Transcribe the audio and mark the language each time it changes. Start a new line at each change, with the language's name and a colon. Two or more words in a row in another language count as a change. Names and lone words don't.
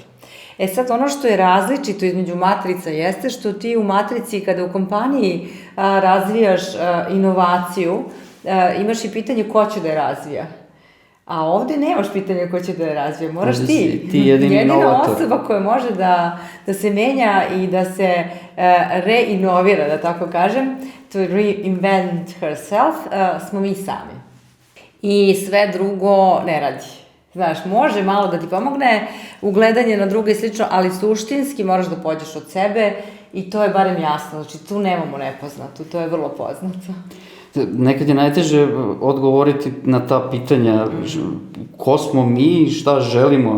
Serbian: Sad, ono što je različito između matrica jeste što ti u matrici, kada u kompaniji razvijaš inovaciju, imaš i pitanje ko će da je razvija. A ovde nemaš pitanja ko će da je razvija, moraš ti. Ti jedina osoba koja može da se menja i da se reinovira, da tako kažem,
English: to reinvent herself,
Serbian: smo mi sami. I sve drugo ne radi. Znaš, može malo da ti pomogne ugledanje na druge i slično, ali suštinski moraš da pođeš od sebe i to je barem jasno. Znači, tu nemamo nepoznatu, to je vrlo poznato. Nekad je najteže odgovoriti na ta pitanja, ko smo mi, šta želimo.